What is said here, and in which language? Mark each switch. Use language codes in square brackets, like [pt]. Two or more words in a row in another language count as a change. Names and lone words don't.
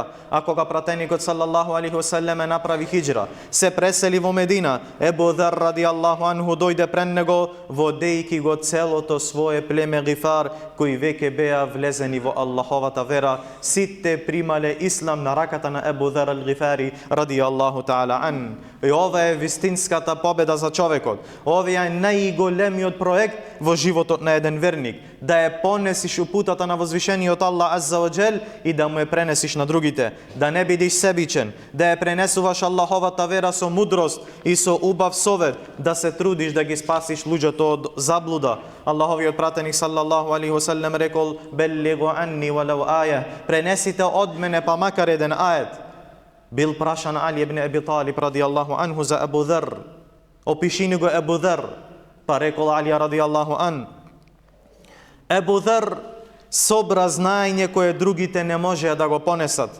[mk] А кога пратеникот [ar] صلى الله عليه وسلم [mk] направи хиџра, се пресели во Медина, Ебу Дар [ar] رضي الله عنه [mk] дојде пред него, водејки го целото свое племе Гифар, кои веќе беа влезени во Аллаховата вера. Сите примале ислам на раката на Ебу Дар ал-Гифари [ar] رضي الله تعالى عن. [mk] И ова е вистинската победа за човекот. Ова е најголемиот проект во животот на еден верник, да ја понесиш упутата на возвишениот Аллах [ar] عز وجل [mk] и да му ја пренесиш на другите, да не бидиш себичен, да ја пренесуваш Аллаховата вера со мудрост и со убав совет, да се трудиш да ги спасиш луѓето од заблуда. Аллаховиот пратеник [ar] صلى الله عليه وسلم [mk] рекол: [ar] بلغوا عني ولو آية, [mk] пренесите од мене па макар еден ајет. Бил прашан Али ибн Аби Талиб [ar] رضي الله عنه [mk] за Ебу Дар: опиши ни го Ебу Дар. Па рекол Али [ar] رضي الله عن: [mk] Ебу Дар собра знаење кое другите не можеа да го понесат.